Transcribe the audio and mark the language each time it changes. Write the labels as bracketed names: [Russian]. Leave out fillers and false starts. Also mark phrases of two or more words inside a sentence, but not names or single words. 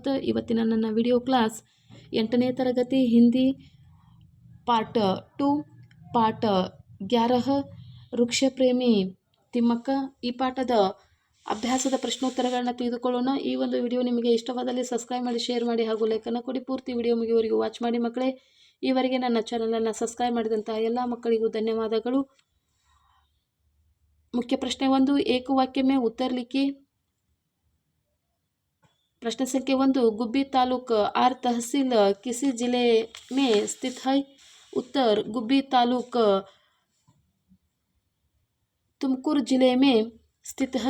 [Kannada] ಇವತ್ತಿನ ನನ್ನ ವಿಡಿಯೋ ಕ್ಲಾಸ್ 8ನೇ ತರಗತಿ ಹಿಂದಿ ಪಾರ್ಟ್ 2 ಪಾರ್ಟ್ 11 ವೃಕ್ಷ ಪ್ರೇಮಿ ತಿಮ್ಮಕ್ಕ. ಈ ಪಾಠದ ಅಭ್ಯಾಸದ ಪ್ರಶ್ನೋತ್ತರಗಳನ್ನ ತೆಗೆದುಕೊಳ್ಳೋಣ. ಈ ಒಂದು ವಿಡಿಯೋ ನಿಮಗೆ ಇಷ್ಟವಾದಲ್ಲಿ ಸಬ್ಸ್ಕ್ರೈಬ್ ಮಾಡಿ, ಶೇರ್ ಮಾಡಿ ಹಾಗೂ ಲೈಕನ್ನು ಕೊಡಿ. ಪೂರ್ತಿ ವಿಡಿಯೋ ಮುಗಿಯುವವರೆಗೂ ವಾಚ್ ಮಾಡಿ ಮಕ್ಕಳೇ. ಈವರೆಗೆ ನನ್ನ ಚಾನಲನ್ನು ಸಬ್ಸ್ಕ್ರೈಬ್ ಮಾಡಿದಂತಹ ಎಲ್ಲ ಮಕ್ಕಳಿಗೂ ಧನ್ಯವಾದಗಳು. [Hindi] मुख्य प्रश्न 1, एक वाक्य में उत्तर लिखिए. प्रश्न संख्या 1, गुब्बी तालुक आर तहसील किसी जिले में स्थित है? उत्तर, गुब्बी तालुक तुमकुर जिले में स्थित है.